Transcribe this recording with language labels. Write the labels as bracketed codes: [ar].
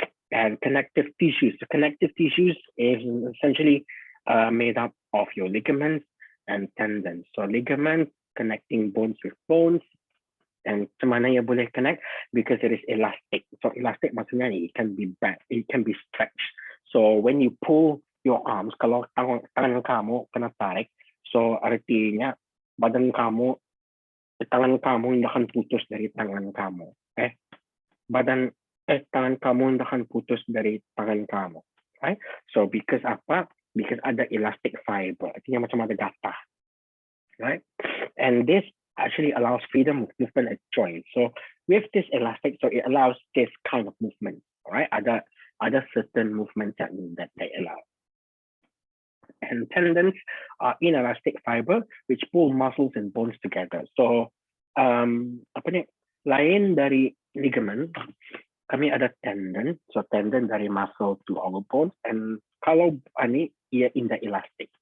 [en] And connective tissues. The connective tissues is essentially made up of your ligaments and tendons. So ligaments connecting bones with bones. And [ms] mana ia boleh [en] connect because it is elastic. So elastic [ms] maksudnya [en] it can be bent, it can be stretched. So when you pull your arms, [ms] kalau tangan kamu kena tarik, so artinya tangan kamu tidak akan putus dari tangan kamu. Tangan kamu tidak akan putus dari tangan kamu. [en] Right? So because apa? Because ada elastic fiber. [ms] Artinya macam ada gatah. Right? [en] And this actually allows freedom of movement at joints. So with this elastic, so it allows this kind of movement, right? Other certain movements that they allow. and tendons are inelastic fiber which pull muscles and bones together. [ms] So apa ni, lain dari ligament, kami ada tendon. [en] So tendon dari muscle to our bones, and [ms] kalau ini ia [en] inelastic.